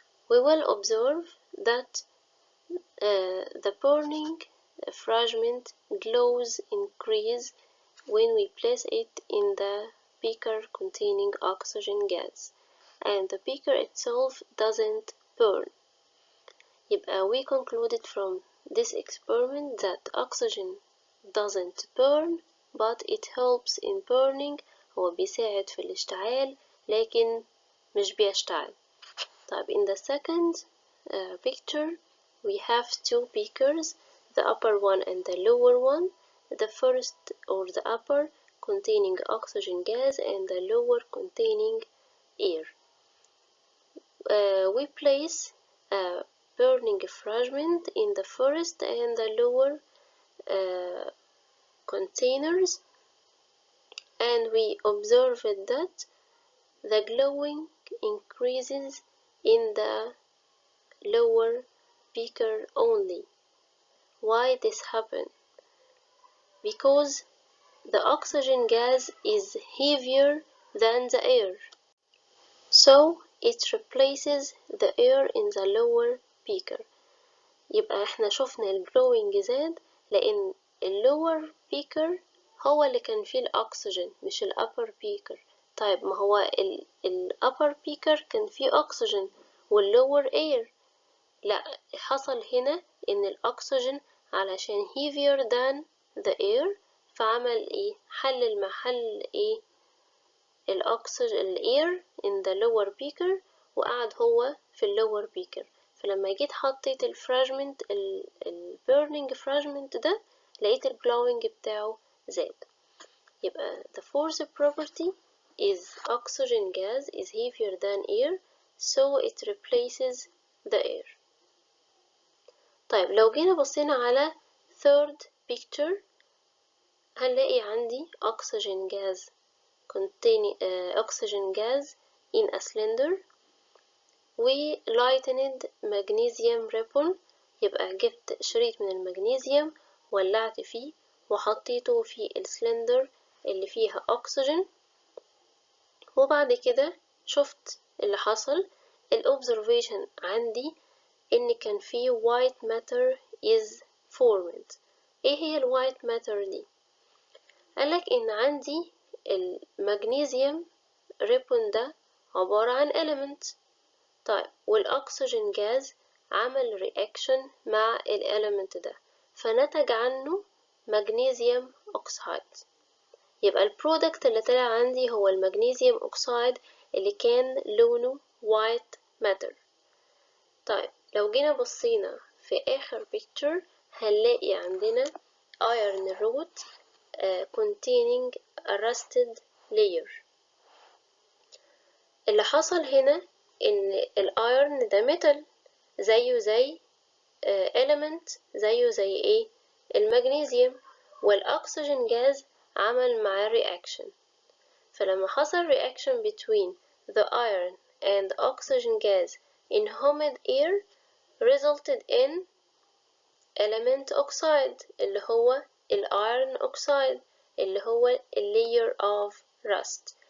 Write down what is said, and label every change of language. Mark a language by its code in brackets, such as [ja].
[en] We will observe that the burning fragment glows increase when we place it in the beaker containing oxygen gas and the beaker itself doesn't burn. يبقى we concluded from this experiment that oxygen doesn't burn but it helps in burning. [ar] هو بيساعد في الاشتعال لكن مش بيشتعل. [en] طيب in the second picture we have two beakers, the upper one and the lower one. The first or the upper containing oxygen gas and the lower containing air. We place a burning fragment in the first and the lower containers and we observed that the glowing increases in the lower beaker only. Why this happen? Because the oxygen gas is heavier than the air, so it replaces the air in the lower beaker. يبقى احنا شفنا الجلوينج زاد [ar] لأن اللور بيكر هو اللي كان فيه الأكسجين مش الأبر بيكر. طيب ما هو الأبر بيكر كان فيه أكسجين واللور اير، لا حصل هنا إن الأكسجين علشان heavier than the air فعمل ايه، حلل محل ايه الأكسجين الاير in the lower beaker وقعد هو في اللور بيكر. فلما جيت حطيت الفراجمنت البيرنينج فراجمنت ده لقيت الجلوينج بتاعه زاد. [en] يبقى the fourth property is oxygen gas is heavier than air so it replaces the air. طيب لو جينا بصينا على third picture هنلاقي عندي oxygen gas containing oxygen gas in a cylinder و lightened magnesium ribbon. [ar] يبقى جبت شريط من المغنيسيوم ولعت فيه وحطيته في السلندر اللي فيها أكسجين، وبعد كده شفت اللي حصل. الobservation عندي إن كان فيه white matter is formed. إيه هي الوايت matter دي؟ قالك إن عندي المغنيسيوم ريبون ده عبارة عن element. طيب والأكسجين جاز عمل رياكشن مع الإليمنت ده فنتج عنه مغنيسيوم أكسايد. يبقى البرودكت اللي طلع عندي هو المغنيسيوم أكسايد اللي كان لونه وايت ماتر. طيب لو جينا بصينا في آخر picture هنلاقي عندنا iron rod containing a rusted layer. اللي حصل هنا إن الأيرن ده ميتال زيه زي element زيه زي إيه المغنيسيوم، والأكسجين جاز عمل معاه reaction. [en] فلما حصل reaction between the iron and the oxygen gas in humid air resulted in element oxide اللي هو الiron oxide اللي هو layer of rust.